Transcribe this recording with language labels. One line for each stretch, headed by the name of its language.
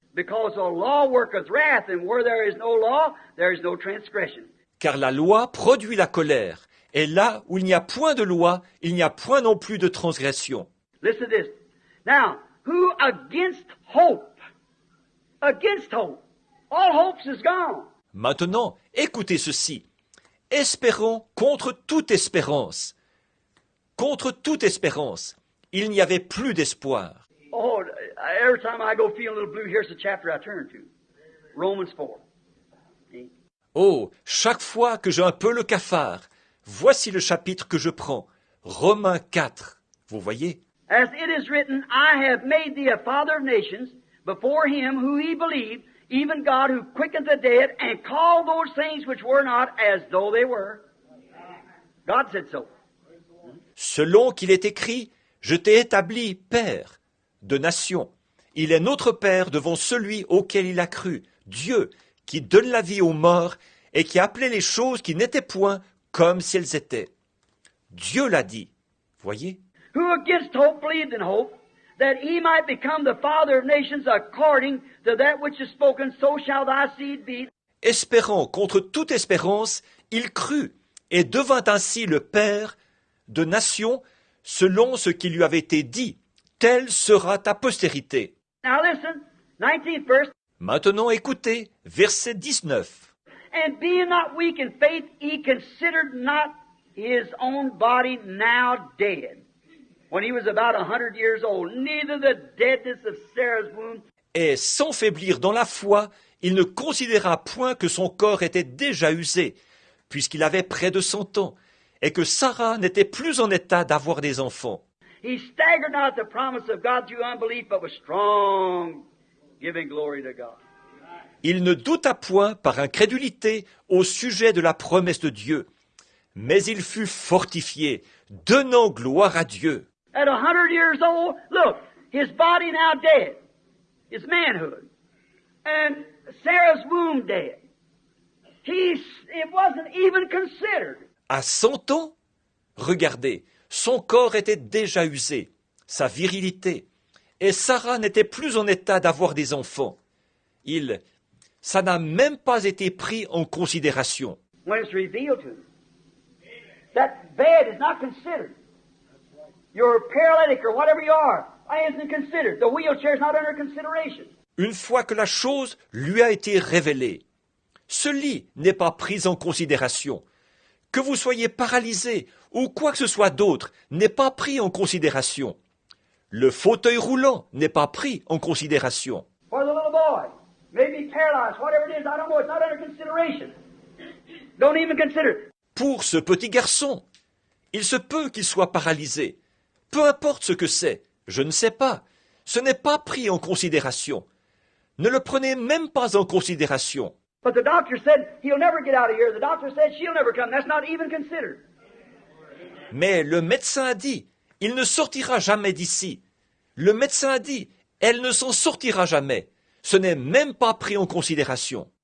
English: Because the law worketh wrath, and where there is no law, there is no transgression.
French: Car la loi produit la colère, et là où il n'y a point de loi, il n'y a point non plus de transgression.
English: Listen to this. Now, who against hope? Against hope. All hopes is gone.
French: Maintenant, écoutez ceci. Espérons contre toute espérance. Contre toute espérance, il n'y avait plus d'espoir.
English: Oh, every time I go feeling a little blue, here's the chapter I turn to. Romans 4. See?
French: Oh, chaque fois que j'ai un peu le cafard, voici le chapitre que je prends. Romains 4. Vous voyez?
English: As it is written, I have made thee a father of nations before him who he believed, even God who quickened the dead and called those things which were not as though they were. God said so.
French: Selon qu'il est écrit, je t'ai établi père de nations. Il est notre père devant celui auquel il a cru, Dieu, qui donne la vie aux morts et qui appelait les choses qui n'étaient point comme si elles étaient. Dieu l'a dit. Voyez?
English: Who against hope believed in hope, that he might become the father of nations according to that which is spoken, so shall thy seed be.
French: Espérant contre toute espérance, il crut et devint ainsi le père de nations selon ce qui lui avait été dit. Telle sera ta postérité.
English: Now listen, 19th verse.
French: Maintenant écoutez, verset 19.
English: And being not weak in faith, he considered not his own body now dead, when he was about 100 years old, neither the deadness of Sarah's womb.
French: Et sans faiblir dans la foi, il ne considéra point que son corps était déjà usé, puisqu'il avait près de 100 ans, et que Sarah n'était plus en état d'avoir des enfants.
English: He staggered not at the promise of God through unbelief, but was strong, giving glory to God.
French: Il ne douta point par incrédulité au sujet de la promesse de Dieu, mais il fut fortifié, donnant gloire à Dieu.
English: At 100 years old, look, his body now dead, his manhood, and Sarah's womb dead. It wasn't even considered.
French: À 100 ans, regardez, son corps était déjà usé, sa virilité, et Sarah n'était plus en état d'avoir des enfants. Ça n'a même pas été pris en considération.
English: When it's revealed to him, that bed is not considered. You're paralytic or whatever you are, isn't considered. The wheelchair is not under consideration.
French: Une fois que la chose lui a été révélée, ce lit n'est pas pris en considération. Que vous soyez paralysé ou quoi que ce soit d'autre n'est pas pris en considération. Le fauteuil roulant n'est pas pris en considération.
English: For the little boy, maybe paralyzed, whatever it is, I don't know, it's not under consideration. Don't even consider it.
French: Pour ce petit garçon, il se peut qu'il soit paralysé. Peu importe ce que c'est, je ne sais pas. Ce n'est pas pris en considération. Ne le prenez même pas en considération.
English: But the doctor said he'll never get out of here. The doctor said she'll never come. That's not even considered.
French: Mais le médecin a dit, il ne sortira jamais d'ici. Le médecin a dit, elle ne s'en sortira jamais. Ce n'est même pas pris en considération.